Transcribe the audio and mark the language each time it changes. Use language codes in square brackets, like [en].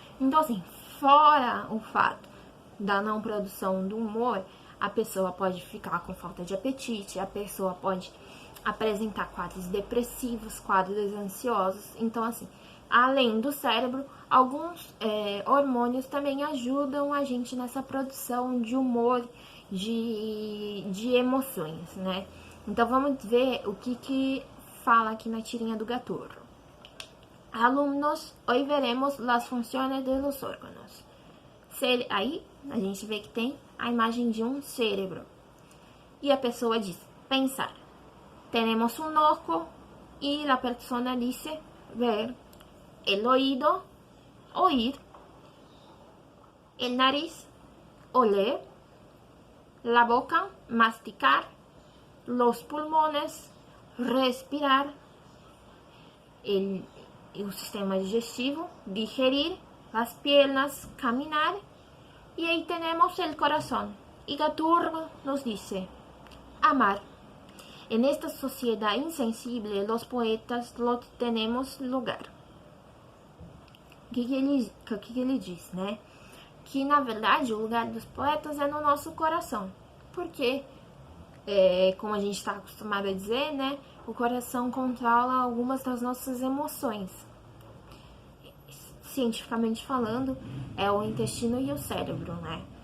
[pt] Então, assim, fora o fato da não produção do humor, a pessoa pode ficar com falta de apetite, a pessoa pode apresentar quadros depressivos, quadros ansiosos. Então, assim, além do cérebro, alguns hormônios também ajudam a gente nessa produção de humor, de emoções, né? Então, vamos ver o que fala aqui na tirinha do Gaturro. [es] Alumnos, hoy veremos las funciones de los órganos. [pt] Aí, a gente vê que tem a imagem de um cérebro. E a pessoa diz, pensar. [es] Tenemos un ojo y la persona dice, ver. El oído, oír. El nariz, oler. La boca, masticar. Los pulmones, respirar. [pt] O sistema digestivo, digerir. [es] Las piernas, caminar. Y ahí tenemos el corazón. Y Gaturro nos dice, amar. En esta sociedad insensible, los poetas lo tenemos lugar. [pt] O que ele diz, né? Que, na verdade, o lugar dos poetas é no nosso coração. Porque, como a gente está acostumado a dizer, né? O coração controla algumas das nossas emoções. Cientificamente falando, é o intestino e o cérebro, né?